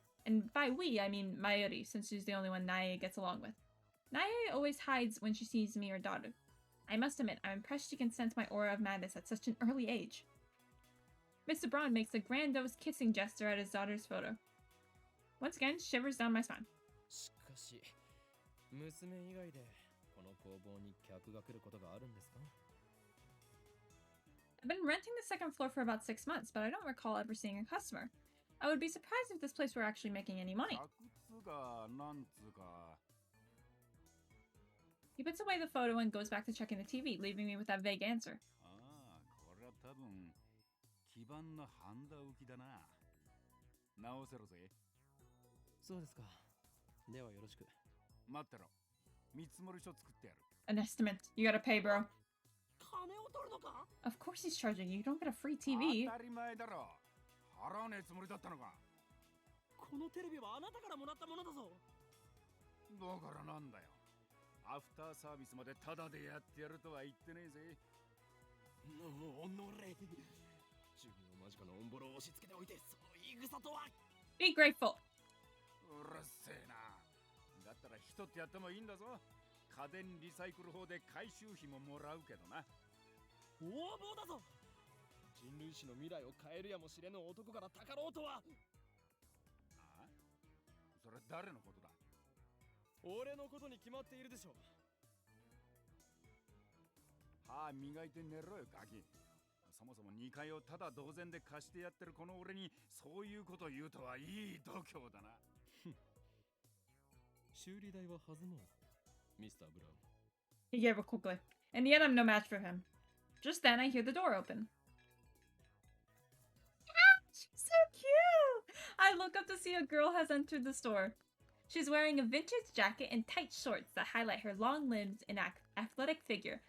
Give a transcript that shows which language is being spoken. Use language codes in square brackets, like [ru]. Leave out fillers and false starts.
[en] And by we, I mean Mayuri, since she's the only one Nai gets along with. Nai always hides when she sees me or daughter. I must admit, I'm impressed she can sense my aura of madness at such an early age. Mr. Braun makes a grandiose kissing gesture at his daughter's photo. Once again, shivers down my spine. [ja] しかし、娘以外でこの工房に客が来ることがあるんですか？ [en] I've been renting the second floor for about 6 months, but I don't recall ever seeing a customer. I would be surprised if this place were actually making any money. He puts away the photo and goes back to checking the TV, leaving me with that vague answer. [ja] これは多分基盤のハンダ浮きだな。直せろぜ。そうですか。ではよろしく。待ってろ。見積書作ってやる。 [en] An estimate. You gotta pay, bro. [ja] 金を取るのか？ [en] Of course he's charging you. You don't get a free TV. [ja] 当たり前だろ。払わねえつもりだったのか。このテレビはあなたからもらったものだぞ。だからなんだよ。アフターサービスまでタダでやってやるとは言ってねえぜ。おのれ。自分の間近のオンボロを押し付けておいて、その言い草とは。 [en] Be grateful. [ja] うるせえな。だったら人ってやってもいいんだぞ。家電リサイクル法で回収費ももらうけどな。横暴だぞ。人類史の未来を変えるやもしれぬ男からたかろうとは。ああ？それ誰のことだ？俺のことに決まっているでしょ。歯磨いて寝ろよガキ。そもそも2階をただ同然で貸してやってるこの俺にそういうこと言うとはいい度胸だな。修理代は弾もう、ミスター・ブラウン。 [en] He gave it quickly. And yet I'm no match for him. Just then I hear the door open. She's so cute! I look up to see a girl has entered the store. She's wearing a vintage jacket and tight shorts that highlight her long limbs and athletic figure.